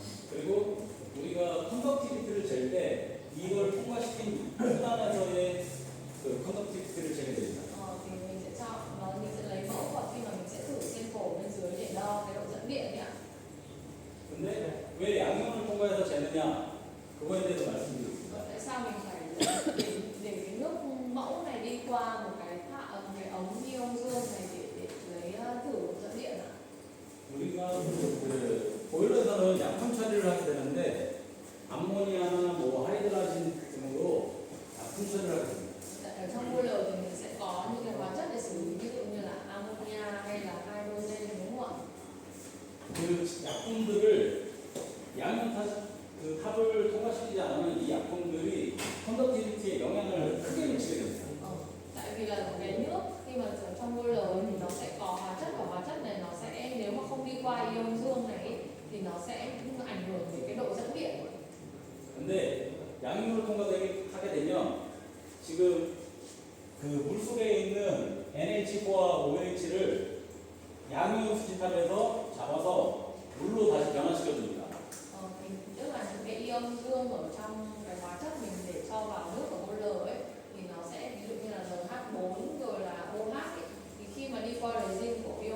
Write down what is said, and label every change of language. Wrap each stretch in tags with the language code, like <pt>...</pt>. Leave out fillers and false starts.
<ko>그리고 우리가 컨덕티비티를 잴 때 이걸 통과시킨 수단에서의 그 컨덕티비티를 재게 됩니다.</ko> <vi>Thì mình sẽ lấy mẫu và khi mà mình sẽ thử sample bên dưới để đo cái độ dẫn điện ấy ạ.</vi> <ko>근데 왜 양이온을 통과해서 재느냐? 그거에 대해서 말씀드리겠습니다.</ko> <vi>Tại sao mình phải để cái nước mẫu này đi qua một cái ống ion dương này để lấy thử độ dẫn điện ạ?</vi> <ko>우리가 그 보일러에서는 약품 처리를 하게 되는데 암모니아나 뭐 하이드라진 등으로 약품 처리를 하게 됩니다.</ko> <vi>Ở trong boiler thì mình sẽ có những cái hóa chất để xử lý ví dụ như là ammonia hay là hydrogen đúng không ạ?</vi> <ko>그 약품들을 탑을 통과시키지 않으면 이 약품들이 컨덕티비티에 영향을 크게 미치게 됩니다.</ko> <vi>Tại vì là cái nước khi mà ở trong boiler thì nó sẽ có hóa chất và hóa chất này nó sẽ nếu mà không đi qua ion dương này thì nó sẽ ảnh hưởng đến cái độ dẫn điện.</vi> <ko>근데 양이온을 통과하게 되면 지금 그 물속에 있는 NH4와 OH를 양이온 수지탑에서 잡아서 물로 다시 변화시켜줍니다.</ko> <vi>Tức là những cái ion dương ở trong cái hóa chất mình để cho vào nước của boiler ấy thì nó sẽ ví dụ như là NH4 rồi là OH ấy, thì khi mà đi qua resin của</vi>